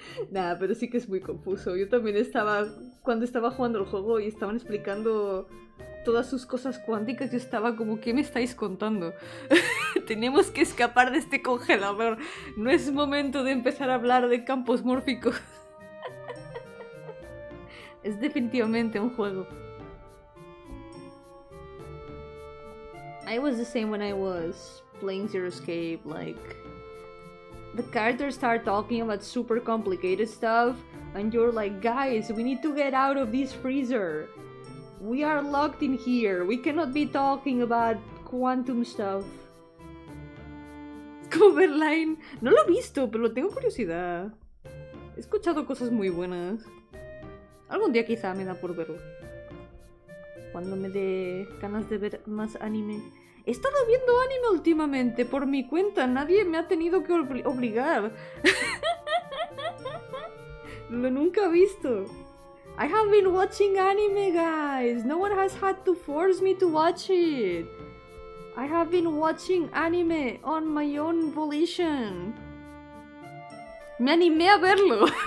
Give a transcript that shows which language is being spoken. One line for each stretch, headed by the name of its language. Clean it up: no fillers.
Spanish: Nah, pero sí que es muy confuso. Yo también cuando estaba jugando el juego y estaban explicando todas sus cosas cuánticas, yo estaba como, ¿qué me estáis contando? Tenemos que escapar de este congelador. No es momento de empezar a hablar de campos mórficos. Es definitivamente un juego.
English: I was the same when I was playing Zero Escape. Like, the characters start talking about super complicated stuff and you're like, guys, we need to get out of this freezer. We are locked in here. We cannot be talking about quantum stuff. Coverline.
Spanish: No lo he visto, pero tengo curiosidad. He escuchado cosas muy buenas. Algún día quizá me da por verlo. Cuando me dé ganas de ver más anime. He estado viendo anime últimamente por mi cuenta. Nadie me ha tenido que obligar. Lo nunca he visto.
English: I have been watching anime, guys. No one has had to force me to watch it. I have been watching anime on my own volition.
Spanish: Me animé a verlo.